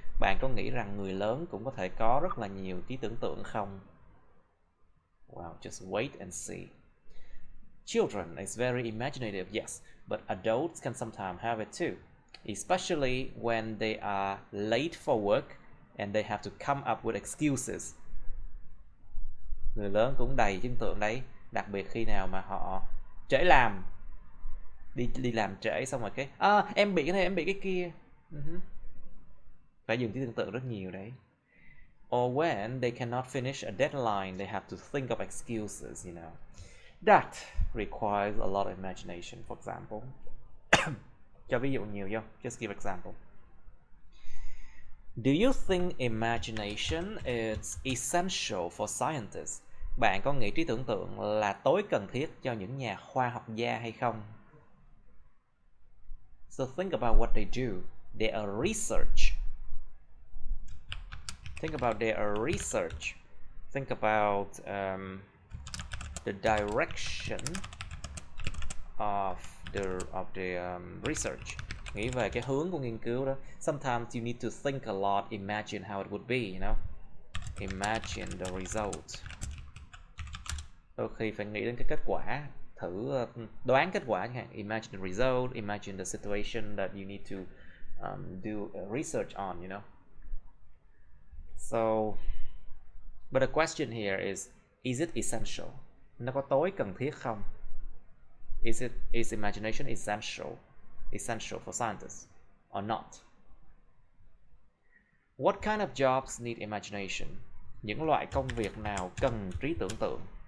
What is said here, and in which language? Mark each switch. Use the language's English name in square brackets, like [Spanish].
[Vietnamese] Bạn có nghĩ rằng người lớn cũng có thể có rất là nhiều trí tưởng tượng không? [English] Wow, just wait and see. Children is very imaginative, yes, but adults can sometimes have it too, especially when they are late for work and they have to come up with excuses. [Vietnamese] Người lớn cũng đầy tưởng tượng đấy, đặc biệt khi nào mà họ trễ làm, đi làm trễ xong rồi cái em bị cái này, em bị cái kia. Phải dùng trí tưởng tượng rất nhiều đấy. [English] Or when they cannot finish a deadline, they have to think of excuses, you know. That requires a lot of imagination, for example. [Vietnamese] Cho ví dụ nhiều không? [English] Just give example. Do you think imagination is essential for scientists? [Vietnamese] Bạn có nghĩ trí tưởng tượng là tối cần thiết cho những nhà khoa học gia hay không? [English] So think about what they do. They are research. Think about their research. Think about the direction of the research. [Vietnamese] Nghĩ về cái hướng của nghiên cứu đó. [English] Sometimes you need to think a lot, imagine how it would be, you know. Imagine the result. [Vietnamese] Đôi khi phải nghĩ đến cái kết quả, thử đoán kết quả chẳng hạn. [English] Imagine the result, imagine the situation that you need to do research on, you know. So, but the question here is it essential? [Vietnamese] Nó có tối cần thiết không? [English] Is imagination essential for scientists or not? What kind of jobs need imagination? [Vietnamese] Những loại công việc nào cần trí tưởng tượng?